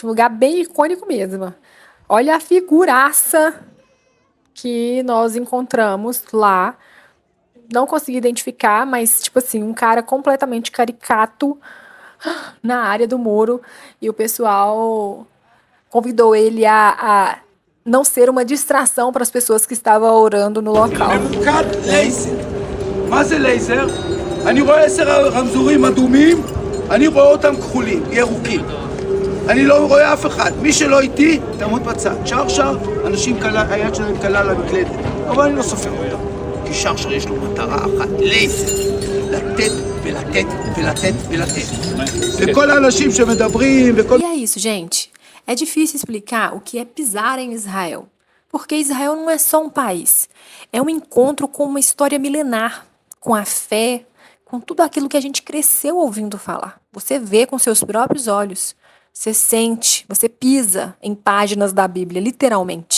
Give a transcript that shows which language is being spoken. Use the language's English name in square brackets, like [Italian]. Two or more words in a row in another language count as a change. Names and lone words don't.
[Portuguese] Um lugar bem icônico mesmo. Olha a figuraça que nós encontramos lá. Não consegui identificar, mas, tipo assim, um cara completamente caricato na área do muro. E o pessoal convidou ele a não ser uma distração para as pessoas que estavam orando no local. [Hebrew] מה זה לייזר? אני רואה 10 רמזורים אדומים, אני רואה אותם כחולים, ירוקים. אני לא רואה אף אחד. מי שלא איתי, תעמוד בצד. שר, אנשים היד שלהם קלה למקלדת. אבל אני לא סופר אותם. כי שר יש לו מטרה אחת, לייזר. לתת ולתת ולתת ולתת. וכל האנשים שמדברים וכל... [Portuguese] E é isso, gente. É difícil explicar o que é pisar em Israel. Porque Israel não é só um país. É um encontro com uma história milenar, com a fé, com tudo aquilo que a gente cresceu ouvindo falar. Você vê com seus próprios olhos. Você sente, você pisa em páginas da Bíblia, literalmente.